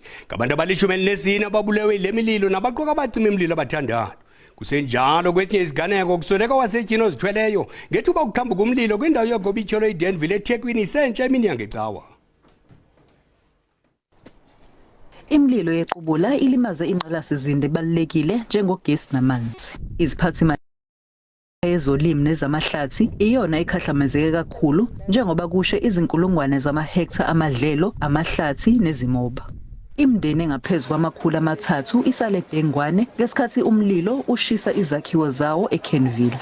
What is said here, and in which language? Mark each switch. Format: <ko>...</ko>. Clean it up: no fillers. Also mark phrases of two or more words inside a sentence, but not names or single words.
<zu>Ngabantu abali-14 ababulewe ile mililo nabaqoka abacima imililo abathandathu.</zu> <xh>Kusenjalo kwesinye isiganeko kusweleka wasetyhini ozithweleyo ngethuba kuqhambuka umlilo kwindawo yoGobitsholo eDenville eThekwini isentsha emini yangecawa.</xh> <zu>Imililo yequbula ilimaze ingqalasizinda ebalulekile njengogesi namanzi. Iziphathimandla ezolimo nezamahlathi iyona ikhahlamezeke kakhulu njengoba kushe izinkulungwane zamahektha amadlelo, amahlathi nezimoba. Imindeni engaphezulu kwama300 isale Dengwane ngesikhathi umlilo ushisa izakhiwo zawo eKenville.</zu>